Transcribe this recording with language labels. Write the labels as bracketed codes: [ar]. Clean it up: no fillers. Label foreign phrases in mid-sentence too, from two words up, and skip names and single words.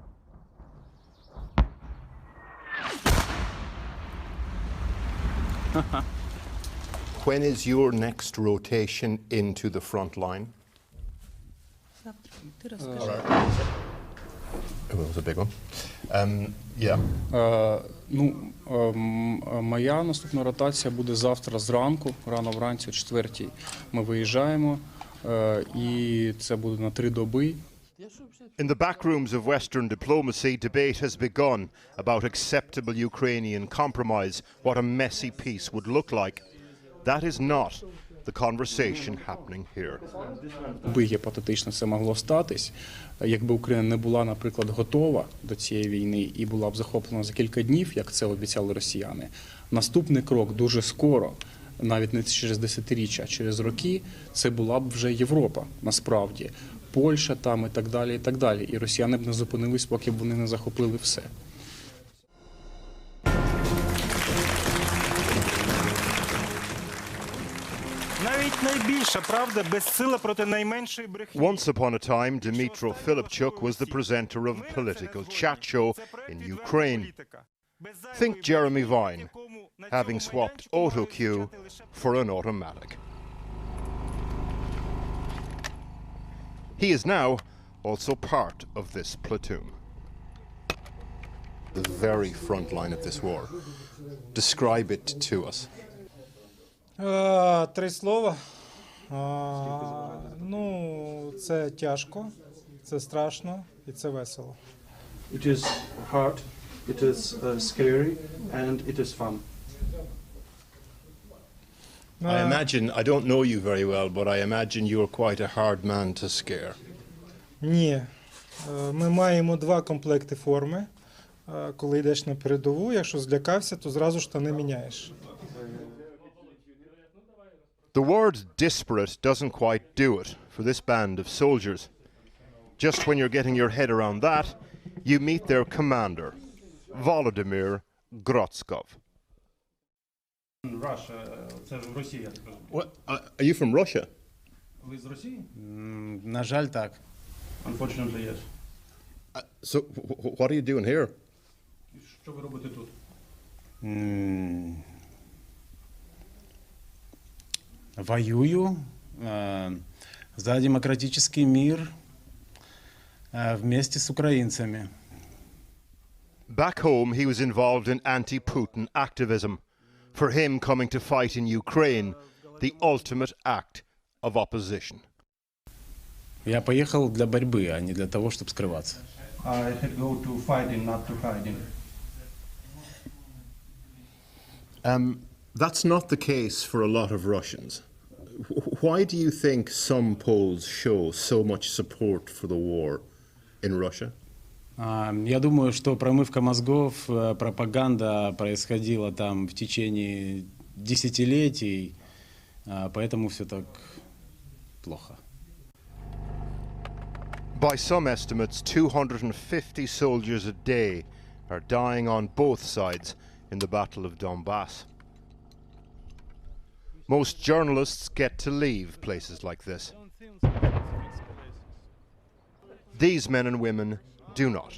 [en] When is your next rotation into the front line? All right. It was a big one. Yeah. [uk] Моя наступна ротація буде завтра зранку, рано вранці о 4:00. Ми виїжджаємо, і це буде на 3 доби. [en] In the back rooms of Western diplomacy, debate has begun about acceptable Ukrainian compromise, what a messy peace would look like. That is not the conversation happening here. [uk] Би гіпотетично це могло статись, якби Україна не була, наприклад, готова до цієї війни і була б захоплена за кілька днів, як це обіцяли росіяни. Наступний крок дуже скоро, навіть не через десятиріччя, а через роки, це була б вже Європа, насправді. Польща там і так далі, і так далі. І росіяни б не зупинились, поки б вони не захопили все. Навіть найбільша правда безсила проти найменшої брехні. [en] Once upon a time, Dmytro Filipchuk was the presenter of a political chat show in Ukraine. Think Jeremy Vine, having swapped auto cue for an automatic. He is now also part of this platoon. The very front line of this war. Describe it to us. [uk] 3 слова. Це тяжко, це страшно і це весело. [en] It is hard, it is scary, and it is fun. I imagine, I don't know you very well, but I imagine you're quite a hard man to scare. [uk] Ні. Ми маємо 2 комплекти форми. Коли йдеш на передову, якщо злякався, то зразу штани міняєш. [en] The word disparate doesn't quite do it for this band of soldiers. Just when you're getting your head around that, you meet their commander, Volodymyr Grotskov. Russia, [uk] це ж Росія. [en] What? Are you from Russia? [uk] Ви з Росії? На жаль, так. [en] Unfortunately, yes. So, what are you doing here? [uk] Що ви робите тут? [ru] Воюю за демократический мир вместе с украинцами. [en] Back home, he was involved in anti-Putin activism. For him, coming to fight in Ukraine, the ultimate act of opposition. [ru] Я поехал для борьбы, а не для того, чтобы скрываться. [en] I had go to fighting, not to hiding. That's not the case for a lot of Russians. Why do you think some polls show so much support for the war in Russia? [ru] Я думаю, что промывка мозгов, пропаганда происходила там в течение десятилетий, поэтому все так плохо. [en] By some estimates, 250 soldiers a day are dying on both sides in the Battle of Donbas. Most journalists get to leave places like this. These men and women do not.